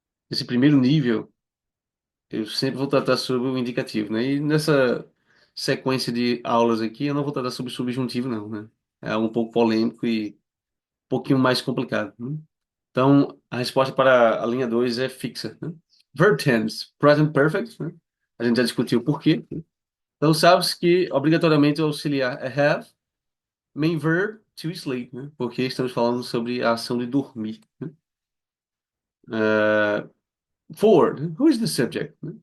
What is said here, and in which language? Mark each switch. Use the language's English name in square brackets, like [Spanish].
[Portuguese] Esse primeiro nível, eu sempre vou tratar sobre o indicativo, né? E nessa sequência de aulas aqui, eu não vou tratar sobre subjuntivo, não, né? É um pouco polêmico e um pouquinho mais complicado, né? Então, a resposta para a linha 2 é fixa, né? [English] Verb tense, present perfect, né? [Portuguese] A gente já discutiu o porquê, né? Então, sabe-se que obrigatoriamente o auxiliar é have, [English] main verb to sleep, [Portuguese] né? Porque estamos falando sobre a ação de dormir, né? [English] Uh, Forward, who is the subject?